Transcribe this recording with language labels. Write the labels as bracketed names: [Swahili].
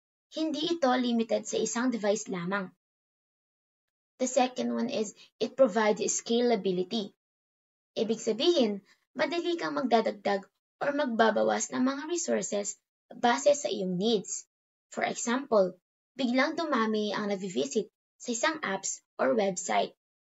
[Filipino] Hindi ito limited sa isang device lamang. [English] The second one is it provides scalability. [Filipino] Ibig sabihin, madali kang magdadagdag or magbabawas ng mga resources base sa iyong needs. For example, biglang dumami ang nag-visit sa isang apps or website.